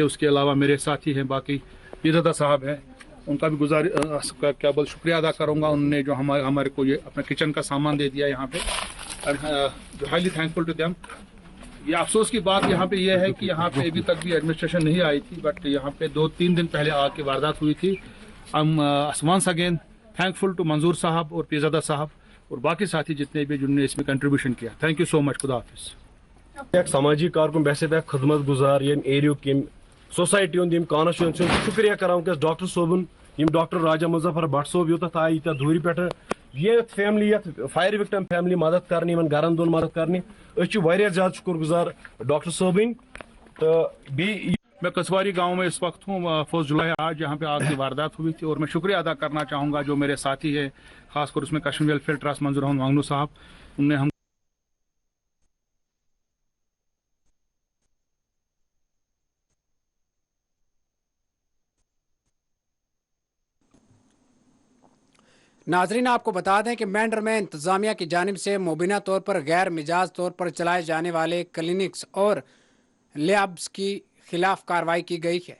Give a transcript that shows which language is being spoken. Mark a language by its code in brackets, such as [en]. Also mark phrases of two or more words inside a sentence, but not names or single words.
[hi] उसके अलावा मेरे साथी हैं बाकी पीरज़ादा साहब हैं, उनका भी क्या बोल शुक्रिया अदा करूँगा। उन्होंने जो हमारे को ये अपना किचन का सामान दे दिया यहाँ पे, [en] highly thankful to them. [hi] ये अफसोस की बात यहाँ पे ये है कि यहाँ पे अभी तक भी एडमिनिस्ट्रेशन नहीं आई थी, बट यहाँ पे 2-3 दिन पहले आग की वारदात हुई थी। [en] once again thankful to [hi] मंजूर साहब और पीरज़ादा साहब और बाकी साथी जितने भी जिन्होंने इसमें कंट्रीब्यूशन किया। [en] thank you so much. [hi] खुदा हाफिज़। [ks] समाजी कारकुन बहसे खदमत गुजार यम एरियो किम सोसाइटी यम कॉन्स्टिट्यूंसी शुक्रिया करान वस डॉक्टर सोबन यम डॉक्टर राजा मुजफ्फर भट्ट सोब योत आय यीत दूर पे ये फैमिली ये [en] fire victim family [ks] मदद करने इन गरन दोन मदद करने ज्यादा शुक्र गुजार डॉक्टर सोबन। [hi] तो मैं कसवारी गांव में इस वक्त हूँ। 4 जुलाई आज यहाँ पे आग की वारदात हुई थी और मैं शुक्रिया अदा करना चाहूँगा जो मेरे साथी है, खासकर उसमें कश्मीर वेलफेयर ट्रस्ट मंजूर वांगू साहब, उनने हम नाजरीन आपको बता दें कि मेंढर में इंतजामिया की जानिब से मुबीना तौर पर गैर मिजाज तौर पर चलाए जाने वाले क्लिनिक्स और लैब्स की खिलाफ कार्रवाई की गई है।